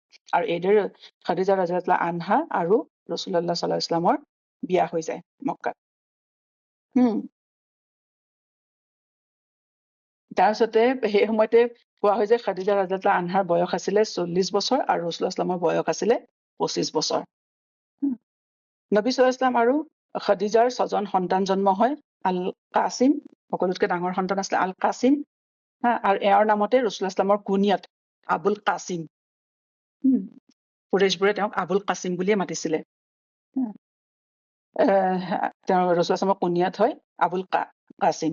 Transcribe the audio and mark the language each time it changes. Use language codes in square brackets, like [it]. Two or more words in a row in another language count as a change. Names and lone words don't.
[as] আৰু এইদৰে খাদিজা [ar] رضي الله عنها [as] আৰু ৰাসূলুল্লাহ [ar] صلى الله عليه وسلم [as] বিয়া হৈ যায় মক্কাত। তাৰপিছতে সেই সময়তে কোৱা হয় যে খাদিজা [ar] رضي الله عنها [as] বয়স আছিলে 40 বছৰ আৰু ৰাসূলুল্লাহ সাল্লামৰ বয়স আছিলে 25 বছৰ। নবী [ar] صلى الله عليه وسلم [as] আৰু খাদিজাৰ 6জন সন্তান জন্ম হয়। আল কাছিম, সকলোতকৈ ডাঙৰ সন্তান আছিলে আল কাছিম, আৰু এওঁৰ নামতে ৰাসূলুল্লাহ সাল্লামৰ কুনিয়াত আবুল কাছিম। কুৰাইশবোৰে তেওঁক আবুল কাছিম বুলিয়ে মাতিছিলে। তেওঁ ৰাসূলুল্লাহ সাল্লামৰ কুনিয়াত হয় আবুল কাছিম।